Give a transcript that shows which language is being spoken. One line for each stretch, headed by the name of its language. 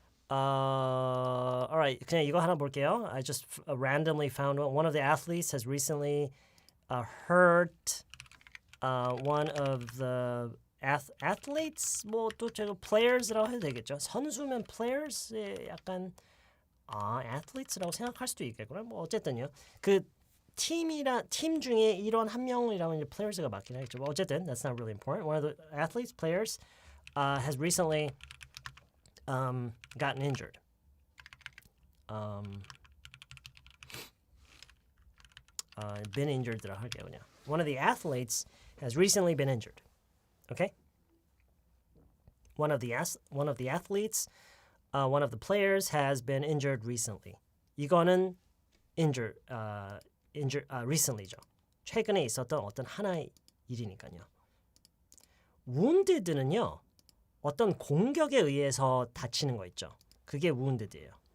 Korean: Alright, 그냥 이거 하나 볼게요.
English: I just randomly found one of the athletes has recently hurt one of the athletes.
Korean: 뭐 또 제가 players라고 해도 되겠죠. 선수면 players 약간 athletes라고 생각할 수도 있겠구나. 뭐 어쨌든요. 그 팀 중에 이런 한 명이라면 이제 players가 맞긴 하겠죠. 뭐 어쨌든
English: that's not really important. One of the athletes, players, has recently gotten injured. Been injured
Korean: 라고 할게요 그냥.
English: One of the athletes has recently been injured. Okay? One of the athletes, one of the players has been injured recently.
Korean: 이거는 recently죠. 최근에 있었던 어떤 하나의 일이니까요. wounded는요. 어떤 공격에 의해서 다치는 거 있죠. 그게 wounded예요.